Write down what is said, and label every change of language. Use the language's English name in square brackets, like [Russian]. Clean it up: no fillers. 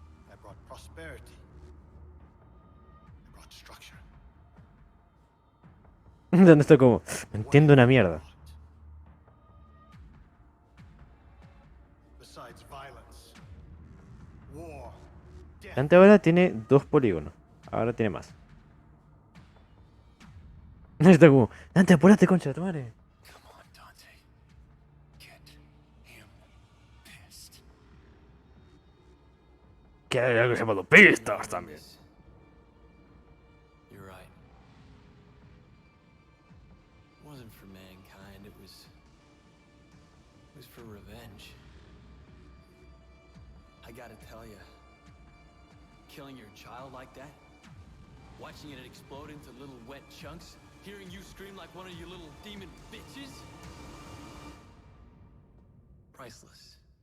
[English] I brought prosperity. I brought structure. [Spanish] ¿Dónde está como? No entiendo una mierda. [English] Besides violence, war, death. [Spanish] Dante ahora tiene 2 polígonos. Ahora tiene más. Está como, Dante, apúrate, concha de tu madre. [English] Come on, Dante. Get him pissed. [Spanish] Que hay algo llamado pistas también. [English] You're right. It wasn't for mankind, it was for revenge. I gotta tell you, killing your child like that, watching it explode into little wet chunks, hearing you scream like one of your little demon bitches, priceless.